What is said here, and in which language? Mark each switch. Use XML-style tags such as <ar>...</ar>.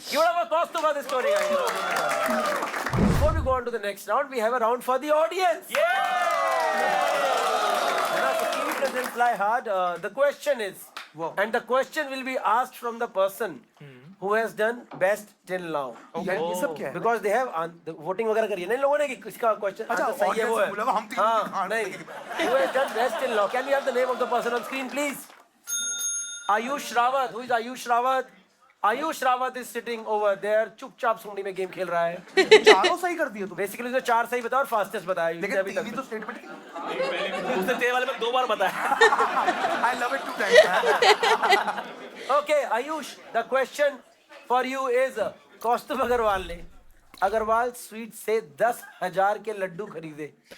<en>Give it up for costume for this story, guys. Before we go on to the next round, we have a round for the audience. Kiwi Presents Fly Hard. The question is, and the question will be asked from the person who has done best till now.</en> <hi>यार ये सब क्या है?</hi> <en>Because they have voting</en> <hi>वगैरह करी है ना इन लोगों ने कि किसका question अच्छा, answer सही है वो है। audience बोला, हम तीन- हाँ, हाँ, नहीं।</hi> <en>Who has done best till now? Can we have the name of the person on screen, please? Ayush Rawat. Who is Ayush Rawat? Ayush Rawat is sitting over there.</en> <hi>चुपचाप सूंडी में गेम खेल रहा है। चारों सही कर दिए तुम। बेसिकली जो 4 सही बताया और फास्टेस्ट बताया लेकिन अभी तीन ही तक। तो स्टेटमेंट की। उसने तेरे वाले में 2 बार बताया।</hi> <en>I love it 2 times. Okay, Ayush, the question for you is</en> <hi>कौस्तुभ अग्रवाल ने अग्रवाल स्वीट से 10,000 के लड्डू खरीदे</hi>